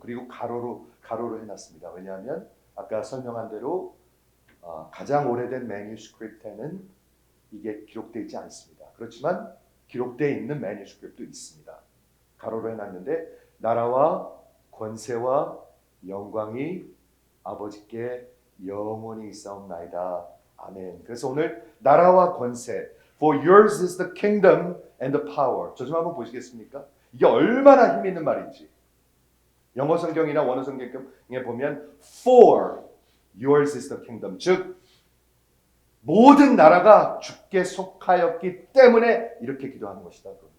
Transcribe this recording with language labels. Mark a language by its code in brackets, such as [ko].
[ko] 그리고 가로로 해놨습니다. 왜냐하면 아까 설명한 대로 가장 오래된 매뉴스크립트에는 이게 기록되어 있지 않습니다. 그렇지만 기록되어 있는 매뉴스크립트도 있습니다. 가로로 해놨는데 나라와 권세와 영광이 아버지께 영원히 있사옵나이다. 아멘. 그래서 오늘 나라와 권세, [en] for yours is the kingdom and the power. [ko] 저 좀 한번 보시겠습니까? 이게 얼마나 힘 있는 말인지. 영어 성경이나 원어 성경에 보면 [en] for yours is the kingdom, [ko] 즉 모든 나라가 주께 속하였기 때문에 이렇게 기도하는 것이다.